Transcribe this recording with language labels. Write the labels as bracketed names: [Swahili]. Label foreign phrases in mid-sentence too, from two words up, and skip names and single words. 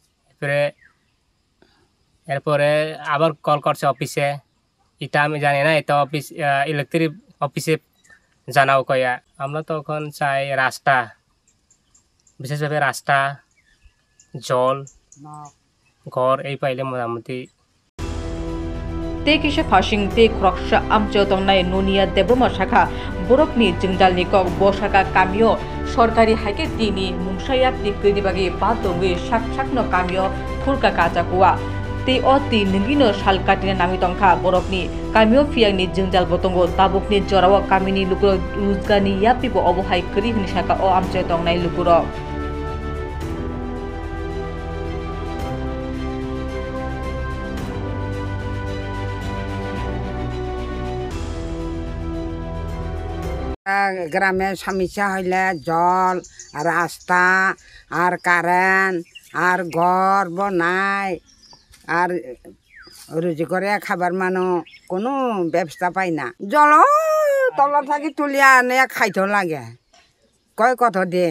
[Bangla] এরপরে আবার কল করছে অফিসে এটা আমি জানি না এটা অফিস ইলেকট্রিক অফিসে জানাও কয়া আমরা তখন চাই রাস্তা বিশেষভাবে রাস্তা জল ঘর এই পাইলে মোটামুটি [Kok Borok] te kisha phashing te khroksha amjo tongnai nonia Debruma shakha borokni jingjalni kok boshaka kamio sorkari haike tini mungsaya tikri bagi patongwe shakno kamio khurka kaja kuwa te oti ningino shalkatina nami tongkha borokni kamio fiangni jingjal botongo tabukni jorawa kamini lukuro ruzgani yapibo obohai kri hini shaka o amjo tongnai lukuro [Bangla] গ্রামের সমস্যা হইলে জল রাস্তা আর কারেন্ট আর ঘর বনাই আর রুজি করে খাবার মানুষ কোনো ব্যবস্থা পাই না জল তল থাকি তুলিয়া আনে খাইতে লাগে কয় কত দিন